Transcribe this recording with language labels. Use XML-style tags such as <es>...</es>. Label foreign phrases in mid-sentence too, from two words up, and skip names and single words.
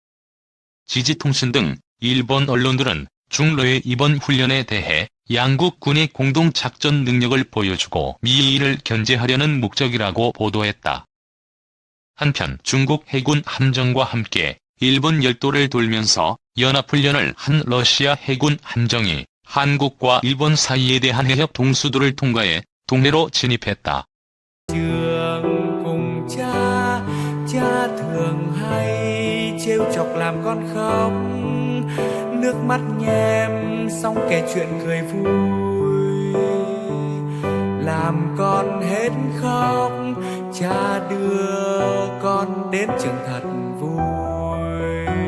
<ko>지지통신 등 일본 언론들은 중러의 이번 훈련에 대해 양국 군의 공동 작전 능력을 보여주고 미일을 견제하려는 목적이라고 보도했다. 한편 중국 해군 함정과 함께 일본 열도를 돌면서 연합훈련을 한 러시아 해군 함정이 한국과 일본 사이에 대한 해협 동수도를 통과해 동해로 진입했다.</ko> <vi>Trường cùng cha, cha thường hay trêu chọc làm con khóc, nước mắt nhem xong kể chuyện cười vui, làm con hết khóc, cha đưa con đến trường thật vui.</vi>